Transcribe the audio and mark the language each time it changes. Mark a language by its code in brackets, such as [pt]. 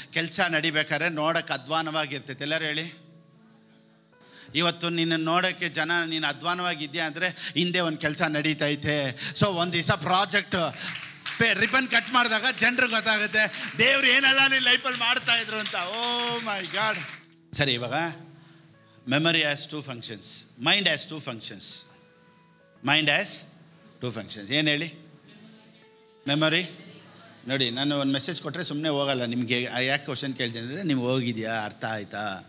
[kn] ಕೆಲಸ ನಡಿಬೇಕಾದ್ರೆ ನೋಡೋಕ್ಕೆ ಅಧ್ವಾನವಾಗಿರ್ತೈತೆ. ಎಲ್ಲರೂ ಹೇಳಿ, ಇವತ್ತು ನಿನ್ನ ನೋಡೋಕ್ಕೆ ಜನ ನೀನು ಅಧ್ವಾನವಾಗಿದ್ಯಾ ಅಂದರೆ ಹಿಂದೆ ಒಂದು ಕೆಲಸ ನಡೀತೈತೆ. ಸೊ ಒಂದು ದಿವಸ ಪ್ರಾಜೆಕ್ಟ್ ರಿಬನ್ ಕಟ್ ಮಾಡಿದಾಗ ಜನರಿಗೆ ಗೊತ್ತಾಗುತ್ತೆ ದೇವ್ರು ಏನೆಲ್ಲ ನಿನ್ನ ಲೈಫಲ್ಲಿ ಮಾಡ್ತಾಯಿದ್ರು ಅಂತ. [en] Oh my god. [kn] ಸರಿ, ಇವಾಗ [en] memory has 2 functions, mind has 2 functions. Mind has 2 functions. [kn] ಏನು ಹೇಳಿ? ಮೆಮೊರಿ ನೋಡಿ, ನಾನು ಒಂದು ಮೆಸೇಜ್ ಕೊಟ್ಟರೆ ಸುಮ್ಮನೆ ಹೋಗಲ್ಲ. ನಿಮಗೆ ಯಾಕೆ ಕ್ವಶನ್ ಕೇಳ್ತೀನಿ ಅಂದರೆ, ನಿಮ್ಗೆ ಹೋಗಿದೆಯಾ, ಅರ್ಥ ಆಯ್ತಾ?